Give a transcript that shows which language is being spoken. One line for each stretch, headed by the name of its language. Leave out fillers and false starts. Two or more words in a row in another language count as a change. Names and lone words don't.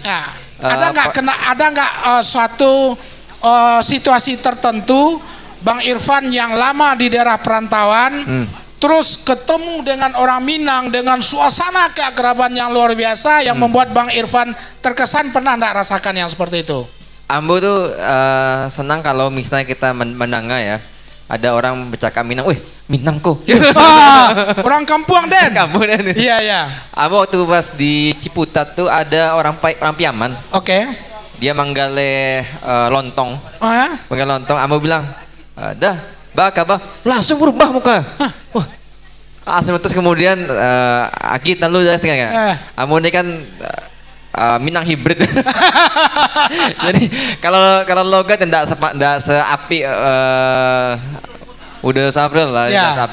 Indonesian: ada nggak suatu situasi tertentu Bang Irfan yang lama di daerah perantauan, terus ketemu dengan orang Minang dengan suasana keakraban yang luar biasa yang membuat Bang Irfan terkesan, pernah nggak rasakan yang seperti itu? Ambo tuh senang kalau misalnya kita mendengar ya, ada orang bercakap Minang, wih Minang kok.
Minangkabau: Orang kampung Den. Kampung Den.
Indonesian: Iya. Ambo waktu pas di Ciputat tuh ada orang Piaman. Oke.
Minangkabau: Dia manggale lontong.
Indonesian: Oh ya?
Minangkabau: Manggale lontong, Ambo bilang, dah, bah,
Indonesian: langsung berubah muka. Wah, asal terus kemudian Agit lalu dah setengah. Ambo ini kan Minang hibrid. Jadi kalau logat tidak seapi udah Safril lah, udah Safril.